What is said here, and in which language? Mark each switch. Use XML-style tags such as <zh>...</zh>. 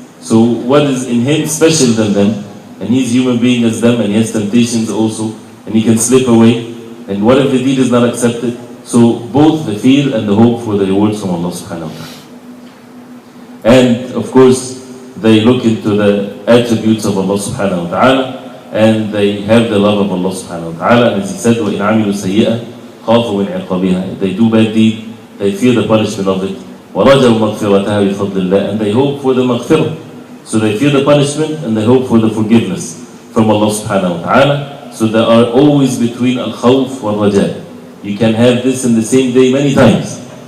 <en>So what is in him special than them? And he's human being as them, and he has temptations also, and he can slip away. And what if the deed is not accepted? So both the fear and the hope for the rewards from Allah subhanahu wa ta'ala. And of course, they look into the attributes of Allah subhanahu wa ta'ala, and they have the love of Allah subhanahu wa ta'ala. And as He said,</en> <ar>وَإِنْ عَمِلُوا سَيِّئَةً خَافُوا مِنْ عِقَابِهَا.</ar> <en>If they do bad deed, they fear the punishment of it.</en> <ar>وَرَجَوْا مَغْفِرَتَهَا بِفَضْلِ اللَّهِ.</ar> <en>And they hope for the maghfirah. So they fear the punishment and they hope for the forgiveness from Allah subhanahu wa ta'ala. So they are always between al-khawf wal-raja. You can have this in the same day many times.</en>